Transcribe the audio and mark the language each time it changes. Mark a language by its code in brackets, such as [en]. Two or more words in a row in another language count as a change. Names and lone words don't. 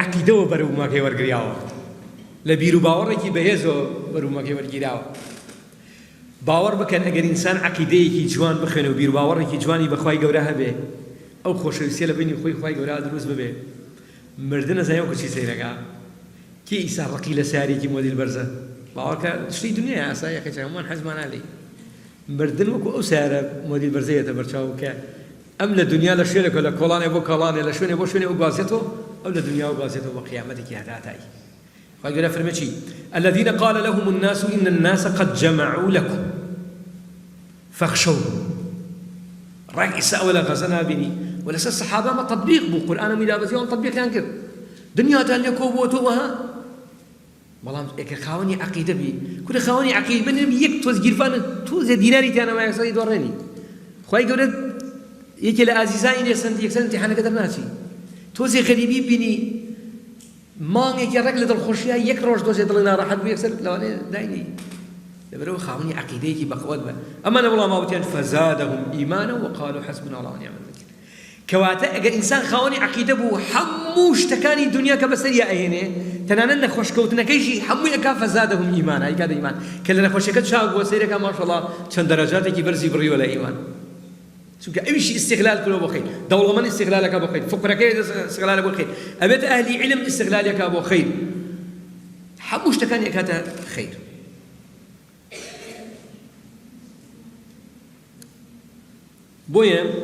[ckb] عەقیدەوە بەرومەکەی وەرگریاوە لە بیر و باوەڕێکی بەهێزەوە بەرومەکەی وەرگیراوە باوەڕ بکەن ئەگەر ئینسان عەقیدەیەکی جوان بخوێنێ و بیر و باوەڕێکی جوانی بەخوای گەورە هەبێ ئەو خۆشەویستیە لە بینی خۆی خوای گەورە دروست ببێ مردن نەزانێ وەکو چی سەیرەکا کی ئیسا ڕقی لە سیارێکی مۆدیل بەرزە باوەڕکە شتی دنیای ئاساییەکە هەمووان حەزمان لێ مردن وەکو ئەو سیارە مۆدیل بەرزەیەتە بەرچاو کە ئەم لە دنیا لە شوێنێکە لە کۆڵانێ بۆ کاڵانێ لە شوێنێ بۆ شوێنێ ئەو گازێتەوە ئەو لە دنیا و گازێتەوە بە قیامەتێکی هەتاتایی خوای گەورە فەرمێ چی [ar] الذين قال لهم الناس إن الناس قد جمعوا لكم فاخشوهم [ckb] ڕای ئیسا ئەوە لە غەزە نابینی و لەسەر سەحابە مە تەطبیق بوو قورئانە میلابەتیەوە تەطبیقیان کرد دنیاتان لێ کۆ بۆتەوە ها بەڵام ئێکە خاوەنی عەقیدە بی کورە خاوەنی عەقیدە بنێم یەک تۆز گیرفانە تۆزێ دیناری تیانەما یەکسەری دۆڕێنی خوای گەورە یەکێ لە ئازیزانی یەکسەر ئیمتیحانەکە دەرناچی تۆزێ غەریبی بینی مانگێکی ڕێک لە دڵخۆشیە یەک ڕۆژ دۆزێ دڵی ناڕەحەت بوو یەکسەر لەوانەیە داینی لەبەرەوە خاوەنی عەقیدەیەکی بەقوەت بە ئەمانە وەڵام ئاوتیان [ar] فەزادەهم ئیمانە وقالوا حەسبنا الله ونعم الوکیل [ckb] کەواتە ئەگەر ئینسان خاوەنی عەقیدە بوو هەموو شتەکانی دنیا کە بەسەریا ئەهێنێ تەنانەت نەخۆشکەوتنەکەیشی هەمووی ئەکا [ar] فەزادەهم ئیمانە [ckb] ئەیکاتە ئیمان کە لە نەخۆشیەکەت چاو بووە سەیرەکە ماشەڵڵا چەند دەرەجاتێکی بەرزی بڕیوە لە ئیمان چونکە ئەویشی استغلال کردەوە بۆ خەیر دەوڵەمەند استغلالەکە بۆ خەیر فقرەکەی استغلالە بۆ خەیر ئەبێتە ئەهلی علم استغلالەکە بۆ خەیر هەموو شتەکانی ئەکاتە خەیر بۆیە